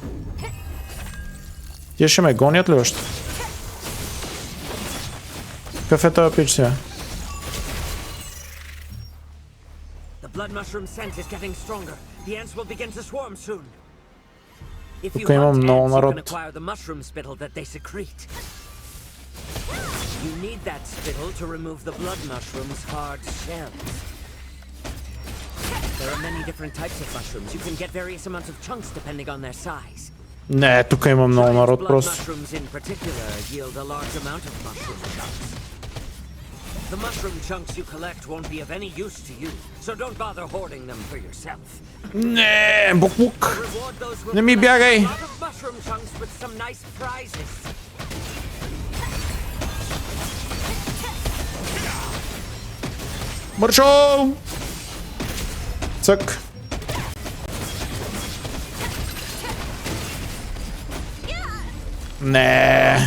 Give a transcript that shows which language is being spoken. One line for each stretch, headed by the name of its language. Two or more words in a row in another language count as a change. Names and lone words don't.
Bulgarian: Тия ще ме гонят ли още? Какъв е този пич сега? Тук имам много народ.
English: You need that spittle to remove the blood mushroom's hard shells. There are many different types of mushrooms. You can get various amounts of chunks depending on their size.
Bulgarian: Не, тук има много народ просто.
English: Mushrooms in particular yield a large amount of mushroom chunks. The mushroom chunks you collect won't be of any use to you, so don't bother hoarding them for yourself.
Bulgarian: Не, бук-бук. Не ми бягай.
English: Mushroom chunks with some nice prizes.
Bulgarian: Мършо! Цък. Не.